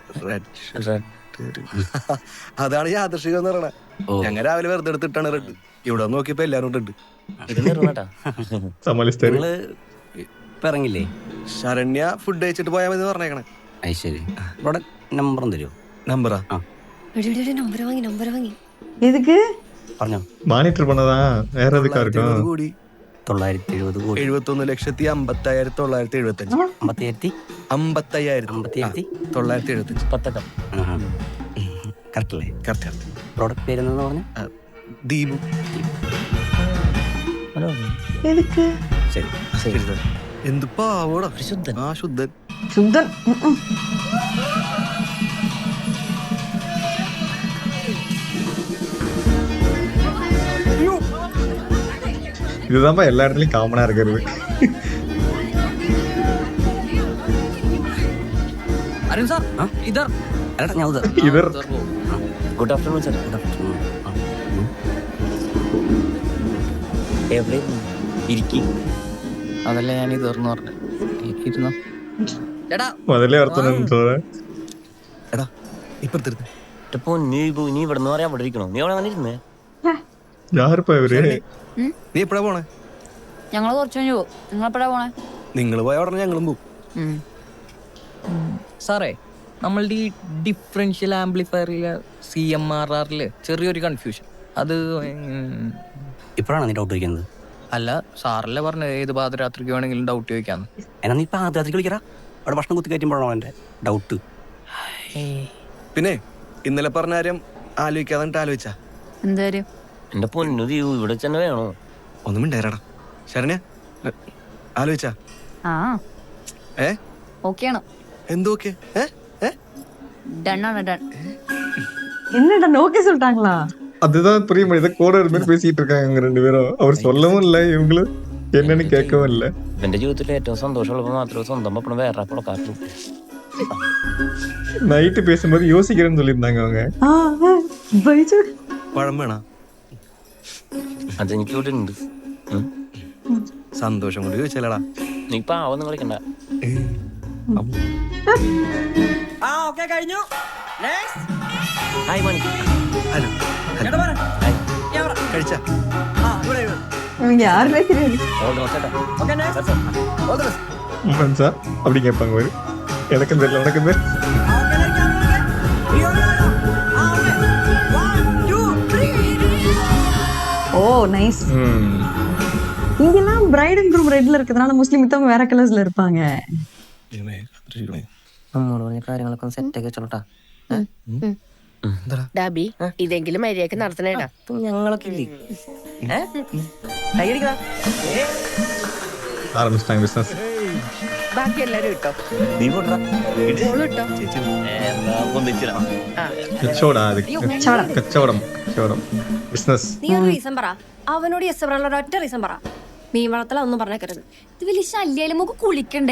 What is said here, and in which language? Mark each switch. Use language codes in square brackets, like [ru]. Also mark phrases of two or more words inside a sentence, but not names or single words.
[ml] അതാണ് യാദൃശികം എന്ന് പറയണേ. ഞങ്ങൾ രാവിലെ വെറുതെ എടുത്തിട്ടാണ് റെഡ്. ഇവിടെ നോക്കിയപ്പോ എല്ലാരും റെഡ്. നിങ്ങള് ഇപ്പൊ ഇറങ്ങില്ലേ? ശരണ്യ ഫുഡ് കഴിച്ചിട്ട് പോയാൽ മതി പറഞ്ഞേക്കണേ. അത് ശരി. ഇവിടെ നമ്പറും തരുമോ? നമ്പറാ? നമ്പർ വാങ്ങി. [ta] எதுக்கு? [ml] പറഞ്ഞോ. [ta] மானிட்டர் பண்ணதான் வேற எதுக்கா இருக்கும்? [ml] 970 കോടി. 71,50,975. 55,975. കറക്റ്റ് അല്ലേ? കറക്റ്റ്. പ്രോഡക്റ്റ് പേര് എന്താ പറഞ്ഞ? ദീപു. [ta] எதுக்கு? [ml] ശരി. എന്ത് പാവോടാ. ശുദ്ധൻ. ആ ശുദ്ധൻ. [ta] சுத்தன். இதுதான்ப்பா எல்லா இடத்துலயும் காமனா இருக்கிறது. [ml] അരുൺ സാർ ഇതർ. അല്ലടാ ഞാൻ ഉദർ. ഇവർ [en] good afternoon [ml] സാർ. [en] good afternoon. [ml] എവിടെ ഇരിക്കും? അതല്ല ഞാൻ ഇതർന്ന് പറഞ്ഞു. ഇരുന്നോ ചേട്ടാ. [ta] முதல்ல ஒருத்தன் [ml] എടാ ഇപ്പഴത്തെ ഇപ്പൊ നീ ഇവിടെ നിന്ന് പറയാൻ അവിടെ ഇരിക്കണോ? നീ അവിടെ വന്നിരുന്നേ? [ta] யாருப்பா இவரு? [ml] നീ എപ്പോഴാ പോണേ? ഞങ്ങള് കുറച്ച് കഴിഞ്ഞു പോകും. നിങ്ങൾ എപ്പോഴാ പോണേ? നിങ്ങൾ പോയ ഉടനെ ഞങ്ങളും പോകും. സാറേ നമ്മളുടെ ഈ [en] differential amplifierile [ml] CMRRല് ചെറിയൊരു കൺഫ്യൂഷൻ. അത് ഇപ്പോഴാണ് നീ ഡൗട്ട് വയ്ക്കുന്നത്? അല്ല സാറല്ലേ പറഞ്ഞ ഏത് പാതിരാത്രിക്ക് വേണമെങ്കിലും ഡൗട്ട് ചോദിക്കാന്ന്. എന്നാ നീ ഇപ്പം ആദ്യത്തിൽ കളിക്കറ അവിടെ ഭക്ഷണം കുത്തി കയറ്റുമ്പോഴാണോ എൻ്റെ ഡൗട്ട്. പിന്നെ ഇന്നലെ പറഞ്ഞ കാര്യം ആലോചിക്കാതെ ആലോചിച്ചാ എന്താ കാര്യം? എന്റെ പൊന്നു ദീപു ഇവിടെ തന്നെ വേണോ? ഒന്നും മിണ്ടായിരടാ. ശരണ്യ ആലോചിച്ചാ? ആ ഏ ഓക്കെയാണ്. എന്തോക്കെ? ഡണ്ണാണ് ഡൺ. [ta] என்னடா நோக்கே சொல்லிட்டாங்களா? அதுதான் புரிய மாட்டேது. கூட ஒரு மாதிரி பேசிட்டு இருக்காங்க அவங்க 2 பேரும். அவர் சொல்லவும் இல்லை, இவங்களும் என்னன்னு கேட்கவும் இல்லை. [ml] എന്റെ ജീവിതത്തിൽ ഏറ്റവും സന്തോഷമുള്ളപ്പോൾ മാത്രമേ സ്വന്തം പപ്പണം വേറെ കൊടുക്കാറുള്ളൂ. [ta] நைட்டு பேசும்போது யோசிக்கிறேன்னு சொல்லியிருந்தாங்க அவங்க. பைஜு [ml] പഴം വേണ? അതെനിക്ക് ഇവിടെ ഉണ്ട്. സന്തോഷം കൊണ്ട് ചോദിച്ചാലടാ. നീ പാവൊന്നും കളിക്കണ്ട. ഹായ് മണി. ഹലോ കഴിച്ചാ? [ta] இவங்க யாருமே தெரியாது. ஃப்ரெண்ட்ஸா அப்படி கேட்பாங்க ஒரு. எனக்கும் தெரியல, உனக்கும் தெரியல. [en] oh nice. [ta] இங்கெல்லாம் [en] bride and groom [ta] ரெட்ல இருக்கிறதுனால முஸ்லீம் மித்தவங்க வேற கலர்ஸ்ல இருப்பாங்க. [ml] നമ്മോട് പറഞ്ഞ കാര്യങ്ങളൊക്കെ സെറ്റാക്കി വെച്ചോട്ടാ. ഡാബി ഇതെങ്കിലും മര്യാദക്ക് നടത്തണേടാ. ഞങ്ങളൊക്കെ ഇല്ലേ? [ta] ஆரம்பிச்சிட்டாங்க பிசினஸ். [ml] ബാക്കി എല്ലാരും ഇട്ടോ. നീ പോട്ടാ. ഇട്ടോ. കച്ചവടം അത്. കച്ചവടം ബിസിനസ്. നീ ഒരു റീസൺ പറ. അവനോട് യെസ് പറയാനുള്ള ഒറ്റ റീസൺ പറ. മീൻ വളർത്തല ഒന്നും പറഞ്ഞേക്കരുത്. ഇത് വലിയ ശല്യായാലും നമുക്ക് കുളിക്കണ്ടേ?